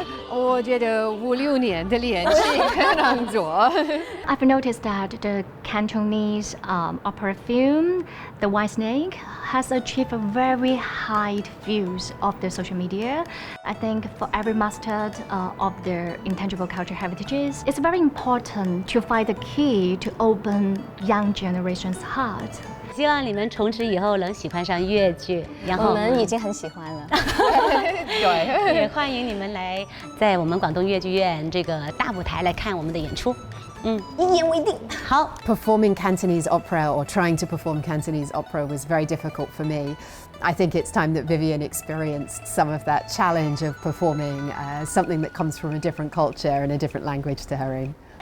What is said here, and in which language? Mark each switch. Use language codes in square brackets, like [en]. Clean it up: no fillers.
[zh] 我觉得5-6年的练习可能做。 [en] I've noticed that the Cantonese opera film, The White Snake, has achieved a very high views of the social media. I think for every master of their intangible cultural heritages, it's very important to find the key to open young generation's heart. [zh] 希望你们从此以后能喜欢上粤剧，然后我们已经很喜欢了。对，也欢迎你们来在我们广东粤剧院这个大舞台来看我们的演出。一言为定。好。 [en] Performing Cantonese opera or trying to perform Cantonese opera was very difficult for me. I think it's time that Vivian experienced some of that challenge of performing something that comes from a different culture and a different language to her own.